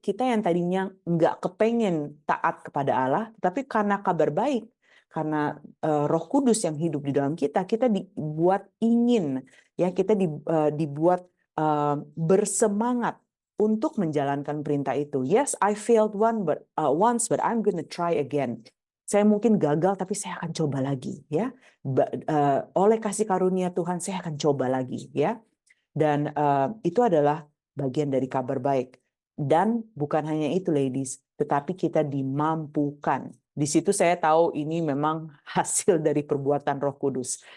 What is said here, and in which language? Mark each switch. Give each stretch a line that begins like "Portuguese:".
Indonesian: Kita yang tadinya nggak kepengen taat kepada Allah, tapi karena kabar baik, karena Roh Kudus yang hidup di dalam kita dibuat ingin, ya, kita dibuat bersemangat untuk menjalankan perintah itu.
English: Yes, I failed once, but I'm gonna try again.
Indonesian: Saya mungkin gagal, tapi saya akan coba lagi, ya. Oleh kasih karunia Tuhan, saya akan coba lagi, ya. Dan itu adalah bagian dari kabar baik. Dan bukan hanya itu, ladies, tetapi kita dimampukan. Di situ saya tahu ini memang hasil dari perbuatan Roh Kudus.